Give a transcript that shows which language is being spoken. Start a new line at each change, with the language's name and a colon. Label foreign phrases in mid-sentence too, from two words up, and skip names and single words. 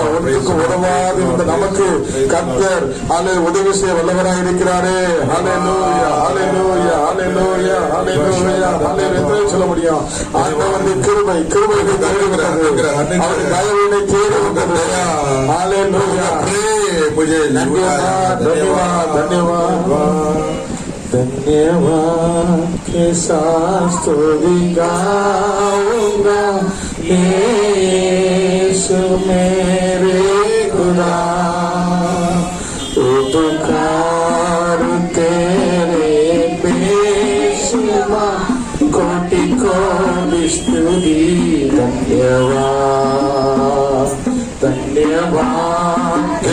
Tamil: ஒன்றுக்கு உதவாது இருந்த நமக்கு கர்த்தர் உதவி செய்ய வல்லவராய் இருக்கிறாரே. ஹல்லேலூயா ஹல்லேலூயா ஹல்லேலூயா ஹல்லேலூயா ஹல்லேலூயா சொல்ல முடியும். ஆண்டவருடைய கிருபை கிருபையை தருகிறது. அவர் தயவினை தேடுகிறது. ஹல்லேலூயா.
Hindi: मुझे धन्यवाद धन्यवाद धन्यवाद धन्यवाद के साथ स्तुति गाऊंगा यीशु मेरे खुदा उपकार तेरे बेशुमार कोटि कोटि स्तुति धन्यवाद धन्यवाद